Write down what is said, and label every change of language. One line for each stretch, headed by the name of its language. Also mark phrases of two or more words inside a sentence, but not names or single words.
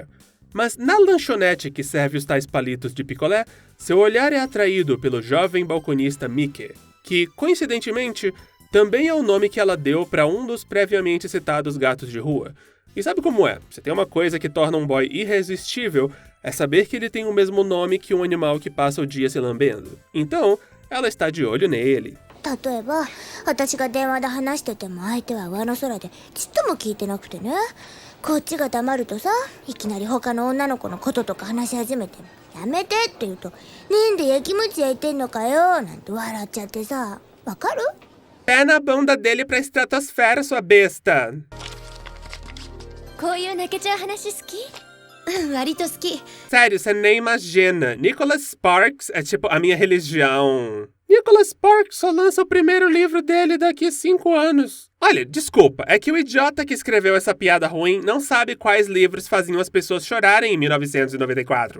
Portuguese: Mas na lanchonete que serve os tais palitos de picolé, seu olhar é atraído pelo jovem balconista Mike, que, coincidentemente, também é o nome que ela deu para um dos previamente citados gatos de rua. E sabe como é? Se tem uma coisa que torna um boy irresistível, é saber que ele tem o mesmo nome que um animal que passa o dia se lambendo. Então, ela está de olho nele.
Japanese: 例えば、私が電話で話してても相手は上の空でちっとも聞いてなくてね。こっちが黙るとさ、いきなり他の女の子のこととか話し始めて、やめてって言うと、なんで焼きもち焼いてんのかよなんて笑っちゃってさ、わかる?
Portuguese: Pé na bunda dele pra estratosfera, sua besta!
Japanese: こういう泣けちゃう話好き? 割と好き.
Portuguese: Sério, você nem imagina. Nicholas Sparks é tipo a minha religião. Nicholas Sparks só lança o primeiro livro dele daqui a 5 anos. Olha, desculpa, é que o idiota que escreveu essa piada ruim não sabe quais livros faziam as pessoas chorarem em 1994.